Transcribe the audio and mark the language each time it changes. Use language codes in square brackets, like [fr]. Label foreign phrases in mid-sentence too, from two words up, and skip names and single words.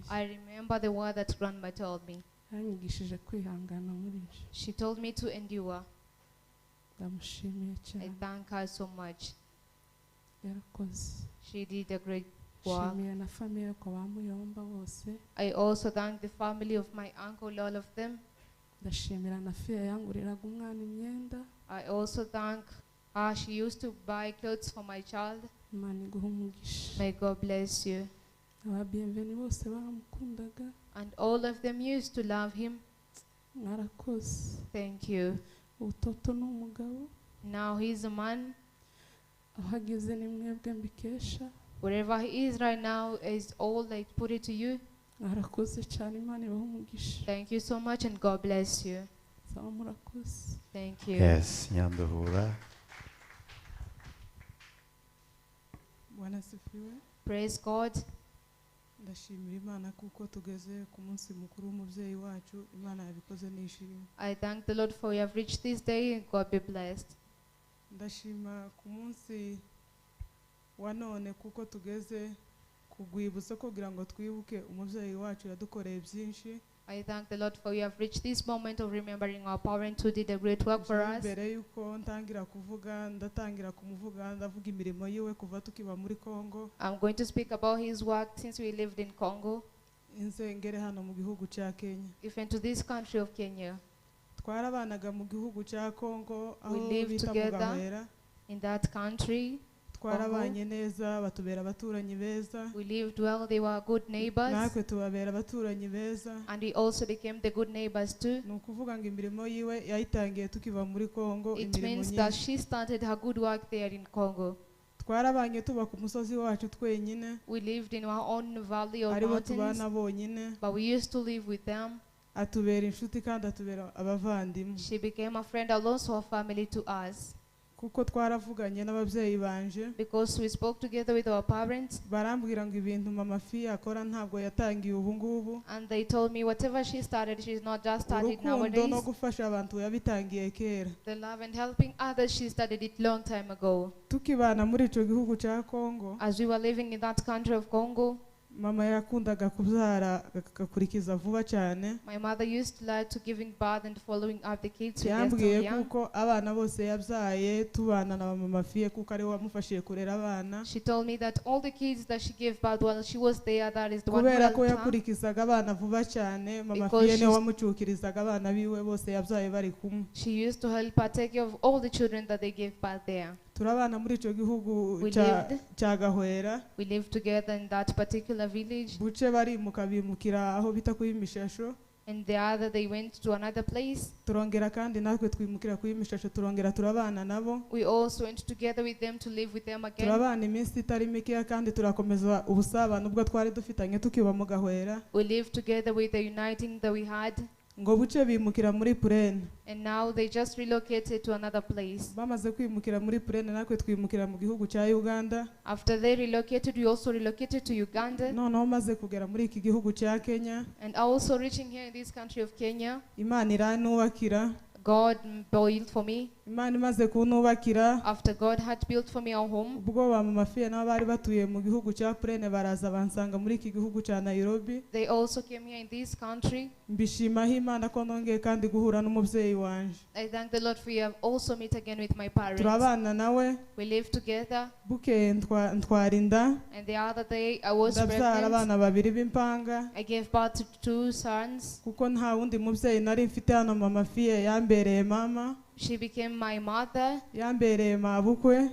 [en] I remember the word that grandma told me. [rw] Yanyigishije kwihangana muri byo. [en] She told me to endure. [rw] Ndamushimiye [en] I [rw] cyane. [en] thank her so much. [rw] Yarakoze. [en] She did a great work. [rw] Shimiye na famiye yo kwa Muyomba bose. [en] I also thank the family of my uncle, all of them. [rw] Ndashimira na fiya yanguriraga umwana imyenda. [en] I also thank her. She used to buy clothes for my child. [rw] Imana iguhe umugisha. [en] May God bless you. [rw] Aba bienvenue bose baramukundaga. [en] And all of them used to love him. [rw] Mwarakoze. [en] Thank you. [rw] Utoto ni umugabo. [en] Now he's a man. [rw] Aho ageze ni mwebwe mbikesha. [en] Wherever he is right now is all I put it to you. [rw] Mwarakoze cyane Imana ibahe umugisha. [en] Thank you so much and God bless you. [rw] Sawa murakoze. [en] Thank you. Yes, Nyanduhura. [sw] Bwana sifiwe. [en] Praise God. [rw] Ndashimira Imana kuko tugeze ku munsi mukuru w'umubyeyi wacu. Imana yabikoze nishimye. [en] I thank the Lord for you have reached this day and God be blessed. [rw] Ndashima ku munsi wa none kuko tugeze kugwibutsa kugira ngo twibuke umubyeyi wacu yadukoreye byinshi. [en] I thank the Lord for you have reached this moment of remembering our parents who did a great work for us. [rw] mbere yuko ntangira kuvuga ndatangira kumuvuga ndavuga imirimo yiwe kuva tukiba muri Kongo [en] I'm going to speak about his work since we lived in Congo, [rw] insengere hano mu gihugu cya Kenya [en] even to this country of Kenya. [rw] twarabanaga mu gihugu cya Kongo aho [en] We lived [rw] bita mu [en] together. [rw] Gahwera [en] In that country, [rw] twarabanye neza batubera abaturanyi beza [en] we lived well. They were good neighbors, [rw] natwe tubabera abaturanyi beza [en] and we also became the good neighbors too. [rw] ni ukuvuga ngo imirimo yiwe yayitangiye tukiva muri Kongo [en] It [rw] imirimo [en] means that [rw] nyinshi [en] she started her good work there in Congo. [rw] twarabanye tuba ku musozi wacu twenyine [en] We lived in our own valley or [rw] aribo [en] mountains, [rw] tubana bonyine [en] but we used to live with them. [rw] atubera inshuti kandi atubera abavandimwe [en] She became a friend and also a family to us, [rw] kuko twaravuganye n'ababyeyi banje [en] because we spoke together with our parents, [rw] barambwira ngo ibintu mama fi akora ntabwo yatangiye ubu ngubu [en] and they told me whatever she started, she's not just started [rw] urukundo no [en] nowadays. [rw] gufasha abantu yabitangiye kera [en] The love and helping others, she started it long time ago. [rw] tukibana muri ico gihugu cya Kongo [en] As we were living in that country of Congo, [rw] mama yakundaga kubyara agakurikiza vuba cyane [en] my mother used to like to giving birth and following up the kids when they're [rw] yambwiye [en] still young. [rw] kuko abana bose yabyaye tubana na mama fiye kuko ari we wamufashije kurera abana [en] She told me that all the kids that she gave birth while she was there, that is the one who [rw] kubera ko [en] helped her. [rw] yakurikizaga abana vuba cyane mama [en] Because [rw] fiye niwe [en] she's- [rw] wamucukirizaga abana biwe bose yabyaye bari kumwe [en] She used to help her take care of all the children that they gave birth there. [rw] turabana muri ico gihugu [en] We [rw] cya- [en] lived. [rw] cya Gahwera [en] We lived together in that particular village, [rw] buce barimuka bimukira aho bita kuri Mishasho [en] and the other they went to another place. [rw] turongera kandi natwe twimukira kuri Mishasho turongera turabana nabo [en] We also went together with them to live with them again. [rw] turabana iminsi itari mikeya kandi turakomeza ubusabane ubwo twari dufitanye tukiba mu Gahwera [en] We lived together with the uniting that we had, [rw] ngo buce bimukira muri Purene [en] and now they just relocated to another place. [rw] bamaze kwimukira muri Purene natwe twimukira mu gihugu cya Uganda [en] After they relocated, we also relocated to Uganda, [rw] noneho maze kugera muri iki gihugu cya Kenya [en] and also reaching here in this country of Kenya, [rw] Imana iranubakira [en] God built for me. [rw] Imana imaze kunubakira [en] After God had built for me a home, [rw] ubwo ba mama fiye nabo bari batuye mu gihugu cya Purene baraza bansanga muri iki gihugu cya Nairobi [en] they also came here in this country. [rw] mbishimaho Imana ko nongeye kandi guhura n'umubyeyi wanje [en] I thank the Lord for you have also met again with my parents. [rw] turabana nawe [en] We lived together, [rw] bukeye ntwara inda [en] and the other day I was [rw] ndabyara [en] pregnant. [rw] abana babiri b'impanga [en] I gave birth to 2 sons. [rw] kuko nta wundi mubyeyi nari mfite hano mama fiye yambereye mama [en] She became my mother. [rw] yambereye mabukwe